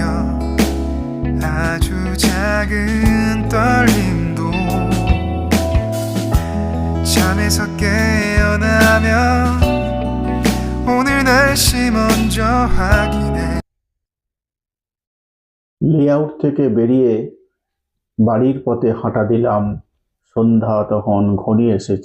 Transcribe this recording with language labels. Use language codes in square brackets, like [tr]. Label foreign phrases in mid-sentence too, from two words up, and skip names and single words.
[ko] 아주 작은 떨림도 잠에서 깨어나면 오늘 날씨 먼저 확인해. [bn] লেআউট থেকে বেরিয়ে বাড়ির পথে হাঁটা দিলাম। সন্ধ্যা তখন ঘনিয়ে এসেছে।